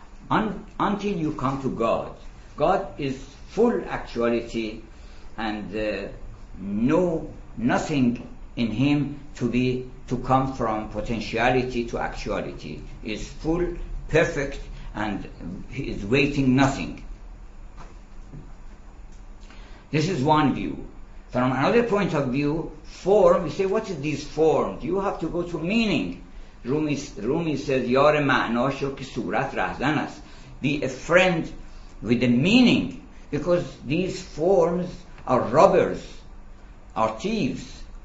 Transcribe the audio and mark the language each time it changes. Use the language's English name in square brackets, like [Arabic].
[English] Until you come to God. God is full actuality, and nothing in him to come from potentiality to actuality. He is full, perfect, and he is waiting nothing. This is one view. From another point of view, form, you say, what is this form? You have to go to meaning. Rumi says, [Persian] یار معناشو که صورت رهزن است. [English] Be a friend with the meaning, because these forms are robbers, are thieves.